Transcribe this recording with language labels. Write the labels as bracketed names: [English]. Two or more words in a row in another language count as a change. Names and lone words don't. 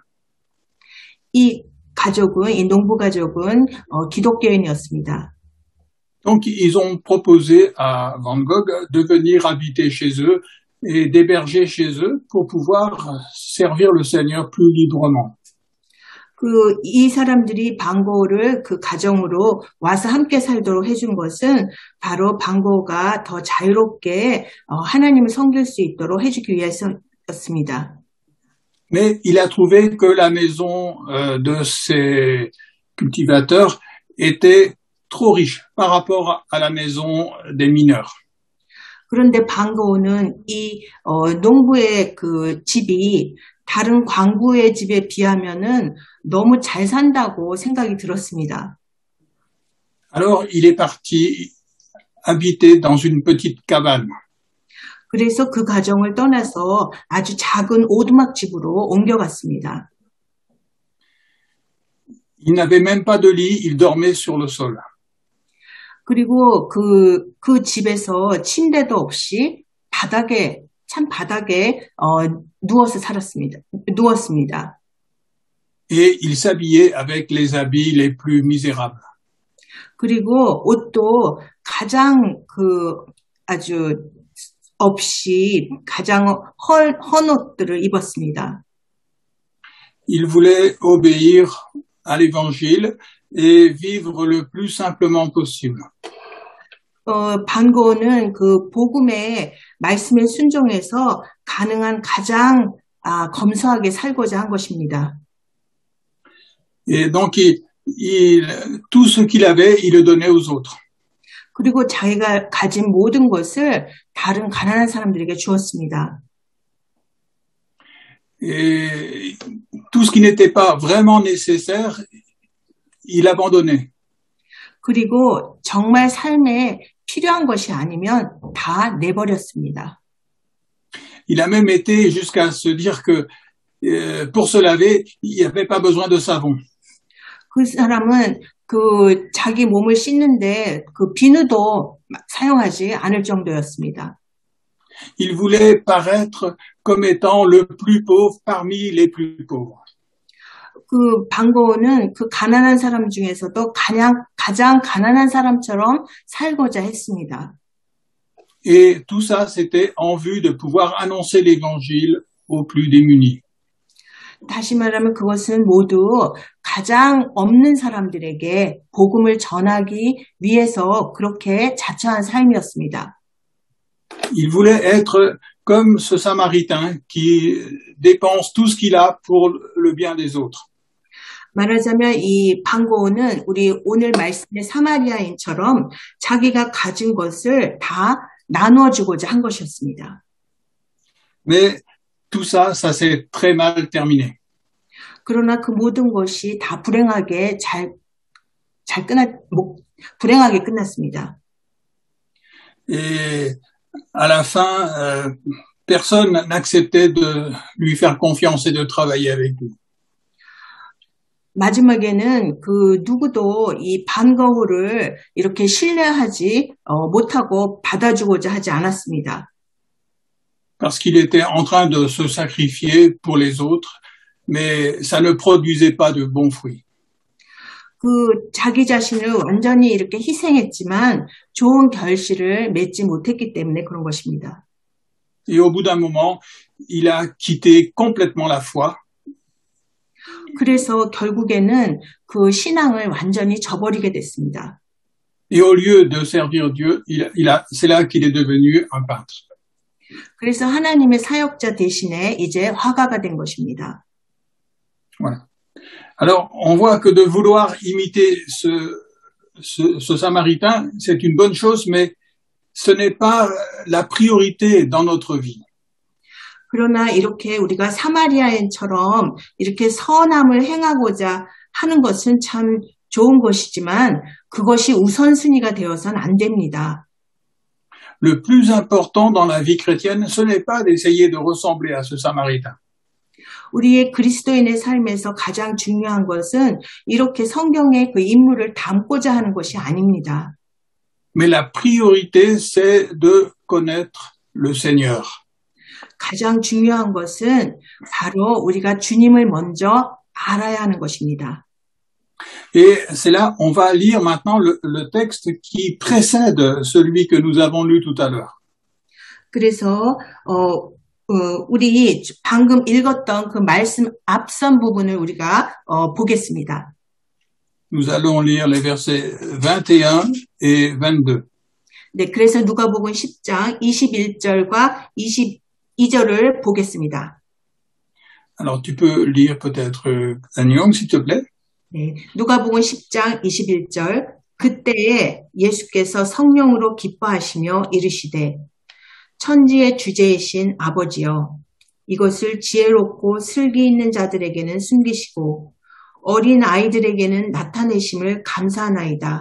[Korean] 이 가족은, 이 농부 가족은 기독교인이었습니다. [French] Donc, ils ont proposé à Van Gogh de venir habiter chez eux et d'héberger chez eux pour pouvoir servir le Seigneur plus librement. [Korean] 이 사람들이 반 고흐를 그 가정으로 와서 함께 살도록 해준 것은 바로 반 고흐가 더 자유롭게 하나님을 섬길 수 있도록 해주기 위해서였습니다. [French] Mais il a trouvé que la maison de ces cultivateurs était trop riche par rapport à la maison des mineurs. [Korean] 그런데 반 고흐는 이 농부의 그 집이 다른 광부의 집에 비하면은 너무 잘 산다고 생각이 들었습니다. [French] Alors, il est parti habiter dans une petite cabane. [Korean] 그래서 그 가정을 떠나서 아주 작은 오두막 집으로 옮겨갔습니다. [French] Il n'avait même pas de lit, il dormait sur le sol. [Korean] 그리고 그 집에서 침대도 없이 바닥에 누워서 누웠습니다. [French] Et il s'habillait avec les habits les plus misérables. [Korean] 그리고 옷도 가장 아주 없이 가장 헌 옷들을 입었습니다. [French] Il voulait obéir à l'évangile et vivre le plus simplement possible. [Korean] 반 고흐는 그 복음의 말씀에 순종해서 가능한 가장 검소하게 살고자 한 것입니다. [French] Et donc, tout ce qu'il avait, il le donnait aux autres. [Korean] 그리고 자기가 가진 모든 것을 다른 가난한 사람들에게 주었습니다. [French] Et tout ce qui n'était pas vraiment nécessaire, il abandonnait. [Korean] 그리고 정말 삶에 필요한 것이 아니면 다 내버렸습니다. [French] Il a même été jusqu'à se dire que pour se laver, il n'y avait pas besoin de savon. [Korean] 그 사람은 자기 몸을 씻는데 그 비누도 사용하지 않을 정도였습니다. [French] Il voulait paraître comme étant le plus pauvre parmi les plus pauvres. [Korean] 반 고흐는 그 가난한 사람 중에서도 가장 가난한 사람처럼 살고자 했습니다. [French] Et tout ça, c'était en vue de pouvoir annoncer l'évangile aux plus démunis. [Korean] 다시 말하면 그것은 모두 가장 없는 사람들에게 복음을 전하기 위해서 그렇게 자처한 삶이었습니다. [French] Il voulait être comme ce Samaritain qui dépense tout ce qu'il a pour le bien des autres. [Korean] 말하자면 이 반 고흐는 우리 오늘 말씀의 사마리아인처럼 자기가 가진 것을 다 나누어 주고자 한 것이었습니다. [French] Mais tout ça, ça s'est très mal terminé. [Korean] 그러나 그 모든 것이 다 불행하게 불행하게 끝났습니다. [French] Et à la fin, personne n'acceptait de lui faire confiance et de travailler avec lui. [Korean] 마지막에는 누구도 이 반 고흐를 이렇게 신뢰하지 못하고 받아주고자 하지 않았습니다. [French] Parce qu'il était en train de se sacrifier pour les autres, mais ça ne produisait pas de bons fruits. [Korean] 자기 자신을 완전히 이렇게 희생했지만 좋은 결실을 맺지 못했기 때문에 그런 것입니다. [French] Et au bout d'un moment, il a quitté complètement la foi. [Korean] 그래서 결국에는 그 신앙을 완전히 저버리게 됐습니다. [French] Et au lieu de servir Dieu, c'est là qu'il est devenu un peintre. [Korean] 그래서 하나님의 사역자 대신에 이제 화가가 된 것입니다. [French] Voilà. Alors, on voit que de vouloir imiter ce Samaritain, c'est une bonne chose, mais ce n'est pas la priorité dans notre vie. [Korean] 그러나 이렇게 우리가 사마리아인처럼 이렇게 선함을 행하고자 하는 것은 참 좋은 것이지만 그것이 우선순위가 되어서는 안 됩니다. [French] Le plus important dans la vie chrétienne, ce n'est pas d'essayer de ressembler à ce Samaritain. [Korean] 우리의 그리스도인의 삶에서 가장 중요한 것은 이렇게 성경의 그 인물을 담고자 하는 것이 아닙니다. [French] Mais la priorité, c'est de connaître le Seigneur. [Korean] 가장 중요한 것은 바로 우리가 주님을 먼저 알아야 하는 것입니다. [French] Et c'est là, on va lire maintenant le texte qui précède celui que nous avons lu tout à l'heure. [Korean] 그래서 우리 방금 읽었던 그 말씀 앞선 부분을 우리가 보겠습니다. [French] Nous allons lire les versets 21 et 22. [Korean] 네, 그래서 누가복음 10장 21절과 22절을 보겠습니다. [French] Alors, tu peux lire peut-être Anyong, s'il te plaît. [Korean] 네, 누가복음 10장 21절. 그때에 예수께서 성령으로 기뻐하시며 이르시되 천지의 주제이신 아버지여 이것을 지혜롭고 슬기 있는 자들에게는 숨기시고 어린 아이들에게는 나타내심을 감사하나이다.